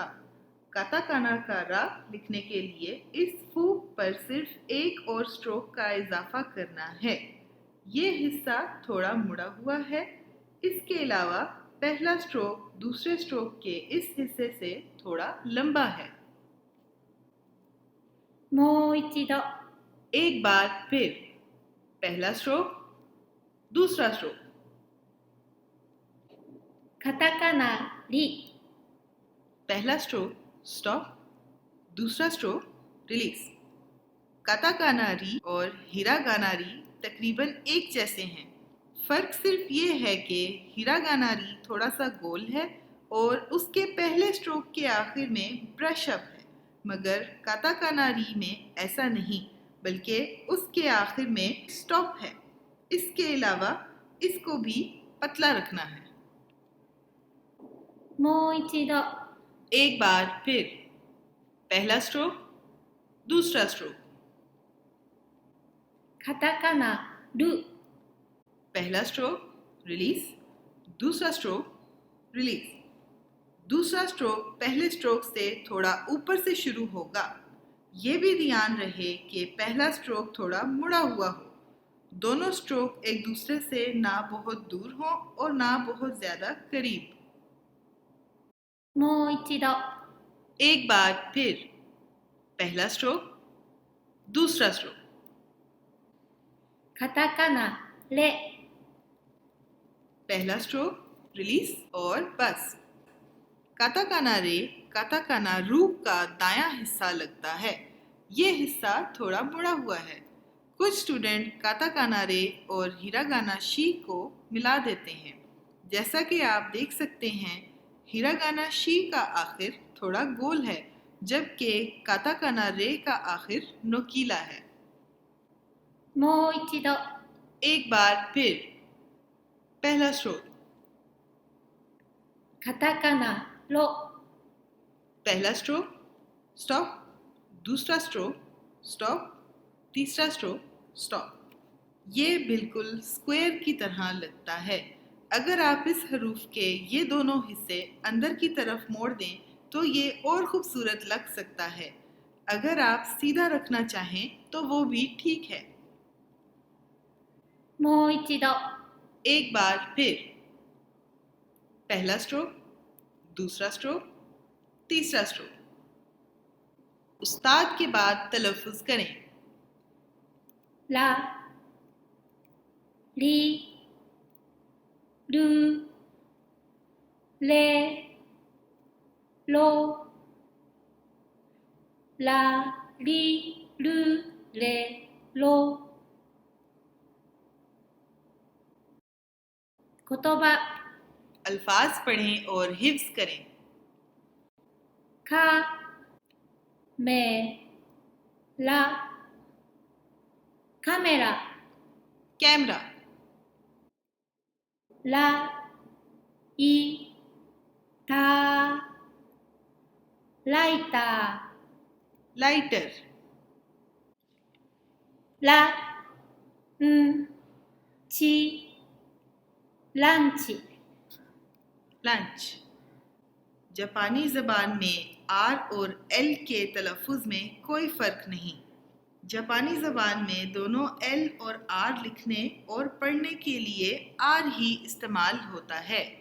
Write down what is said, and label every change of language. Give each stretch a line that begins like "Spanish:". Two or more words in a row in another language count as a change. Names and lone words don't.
Urdu: کاتاکانا کا را لکھنے کے لیے اس فوک پر صرف ایک اور سٹروک کا اضافہ کرنا ہے. یہ حصہ تھوڑا مڑا ہوا ہے۔ اس کے علاوہ پہلا سٹروک دوسرے سٹروک کے اس حصے سے تھوڑا لمبا ہے.
Japanese: もう一度
Urdu: ایک بار پھر، پہلا سٹروک، دوسرا سٹروک.
Japanese: カタカナリ
Urdu: پہلا سٹروک سٹاپ، دوسرا سٹروک ریلیز. کاتاکانا ری اور ہیراگانا ری تقریباً ایک جیسے ہیں. فرق صرف یہ ہے کہ ہیراگانا ری تھوڑا سا گول ہے اور اس کے پہلے سٹروک کے آخر میں
English: brush up
Urdu: ہے، مگر کاتاکانا ری میں ایسا نہیں، بلکہ اس کے آخر میں سٹاپ ہے. اس کے علاوہ اس کو بھی پتلا رکھنا ہے.
Japanese: もう一度
Urdu: ایک بار پھر، پہلا سٹروک، دوسرا سٹروک.
Japanese: カタカナル
Urdu: پہلا سٹروک ریلیز، دوسرا سٹروک ریلیز. دوسرا سٹروک پہلے سٹروک سے تھوڑا اوپر سے شروع ہوگا. یہ بھی دھیان رہے کہ پہلا سٹروک تھوڑا مڑا ہوا ہو. دونوں سٹروک ایک دوسرے سے نہ بہت دور ہو اور نہ بہت زیادہ قریب.
Japanese: もう一度
Urdu: ایک بار پھر، پہلا سٹروک، دوسرا سٹروک.
Japanese: カタカナレ
Urdu: پہلا سٹروک ریلیز اور بس. کاتاکانا رے کاتاکانا رو کا دایاں حصہ لگتا ہے. یہ حصہ تھوڑا مڑا ہوا ہے۔ کچھ سٹوڈنٹ کاتاکانا رے اور ہیراگانا شی کو ملا دیتے ہیں. جیسا کہ آپ دیکھ سکتے ہیں، ہیراگانا شی کا آخر تھوڑا گول ہے، جبکہ کاتاکانا رے کا آخر نوکیلا ہے.
Japanese: もう一度
Urdu: ایک بار پھر، پہلا سٹروک,
Japanese: カタカナロ
Urdu: پہلا سٹروک سٹاپ، دوسرا سٹروک سٹاپ، تیسرا سٹروک سٹاپ. یہ بالکل سکوائر کی طرح لگتا ہے. اگر آپ اس حروف کے یہ دونوں حصے اندر کی طرف موڑ دیں تو یہ اور خوبصورت لگ سکتا ہے. اگر آپ سیدھا رکھنا چاہیں تو وہ بھی ٹھیک ہے.
Japanese: もう一度
Urdu: ایک بار پھر، پہلا سٹروک، دوسرا سٹروک، تیسرا سٹروک. استاد کے بعد تلفظ کریں.
Japanese: ラリルレロラリルレロ言葉
Urdu: الفاظ پڑھیں اور حفظ کریں.
Japanese: かめらカメラ
Urdu: कैमरा,
Japanese: らいたライタ
Urdu: लाइटर,
Japanese: ーらんちランチ
Urdu: लंच। جاپانی زبان میں آر اور ایل کے تلفظ میں کوئی فرق نہیں. جاپانی زبان میں دونوں ایل اور آر لکھنے اور پڑھنے کے لیے آر ہی استعمال ہوتا ہے.